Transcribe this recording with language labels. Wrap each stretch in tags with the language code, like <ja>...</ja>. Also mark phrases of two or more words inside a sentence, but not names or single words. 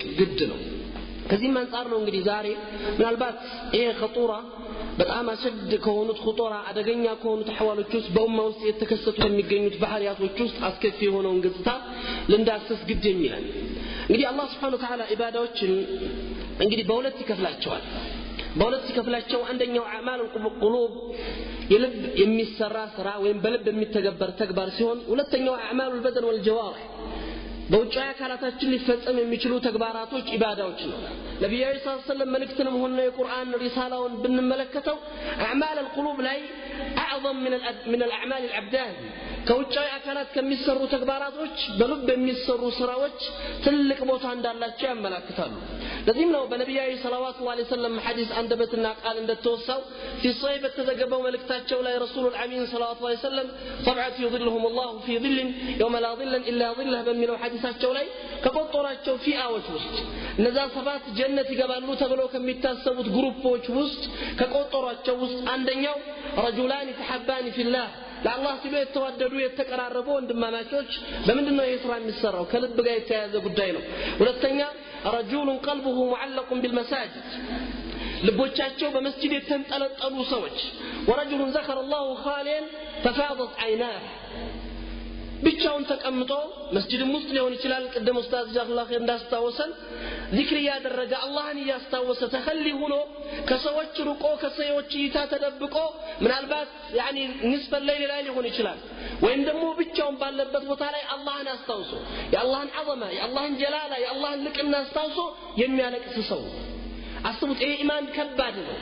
<am>ግድ ነው ከዚህ አንፃር ነው እንግዲህ ዛሬ ምናልባት ይሄ ኸጡራ በጣም አሽድ ከሆኑት ኹጡራ አደገኛ ከሆኑት ሐዋሎች ውስጥ በኡማ ውስጥ የተከሰቱ የሚገኙት ባህሪያቶች ውስጥ አስከፊ የሆነውን ገጽታ ልንዳስስ ግድ የሚላል እንግዲህ አላህ</am> <ar>سبحانه وتعالى</ar> <am>ኢባዳዎችን እንግዲህ በሁለት ይከፍላቸዋል በሁለት ሲከፍላቸው አንደኛው</am> <ar>أعمال القلوب</ar> <am>የልብ የሚሰራ ስራ ወይም በልብ የሚተገበር ተግባር ሲሆን ሁለተኛው</am> <ar>أعمال البدن والجوارح</ar> <am>በውጫዊ አካላታችን ሊፈጸም የሚችሉ ተግባራቶች ኢባዳዎች ነው ነብዩ</am> <ar>صلى الله عليه وسلم</ar> <am>መልእክትንም ሆነ የቁርአን ሪሳላውን ብንመለከተው</am> <ar>أعمال القلوب</ar> <am>ላይ</am> <ar>اعظم من الاعمال الابدان</ar> <am>ከውጫዊ አካላት ከሚሰሩ ተግባራቶች በልብ የሚሰሩ ስራዎች ትልቅ ቦታ እንዳላቸው ያመለክታሉ ለዚህም ነው በነብዩ</am> <ar>صلى الله عليه وسلم</ar> <am>ሐዲስ አንደበትና ቃል እንደተወሳው</am> <ar>في صحيح</ar> <am>በተዘገበው መልእክታቸው ላይ</am> <ar>الرسول الأمين صلى الله عليه وسلم سبعة يظلهم الله في ظل يوم لا ظل الا ظله</ar> <am>በሚለው ሐዲሳቸው ላይ ከቆጠሯቸው ፊአዎች ውስጥ እነዛ ሰባት ጀነት ይገባሉ ተብለው ከሚታሰቡት ግሩፖች ውስጥ ከቆጠሯቸው ውስጥ አንደኛው</am> <ar>رجلان تحبان في الله</ar> <am>ለአላህ ሲሉ የተዋደዱ የተቀራረቡ ወንድማማቾች በመንደነው የስራ የሚሰራው ከልብ ጋር የተያያዘ ጉዳይ ነው ሁለተኛ</am> <ar>رجل قلبه معلق بالمساجد</ar> <am>ልቦቻቸው በመስጂድ የተንጠለጠሉ ሰዎች</am> <ar>ورجل ذكر الله خاليا تفاضت عيناه</ar> <am>ብቻውን ተቀምጦ መስጂድም ውስጥ ሊሆን ይችላል ቀደም ኡስታዝ</am> <ar>جزاك الله خير</ar> <am>እንዳስታወሰን ዚክር ያደረገ አላህን ያስታወሰ ተኸሊ ሆኖ ከሰዎች ሩቆ ከሰዎች እይታ ተደብቆ ምናልባት</am> <ar>يعني نصف ليل</ar> <am>ላይ ሊሆን ይችላል ወይም ደግሞ ብቻውን ባለበት ቦታ ላይ አላህን አስታውሶ የአላህን ዐዘማ የአላህን ጀላላ የአላህን ልቅና አስታውሶ የሚያለቅስ ሰው አስቡት ይሄ ኢማን ከባድ ነው</am>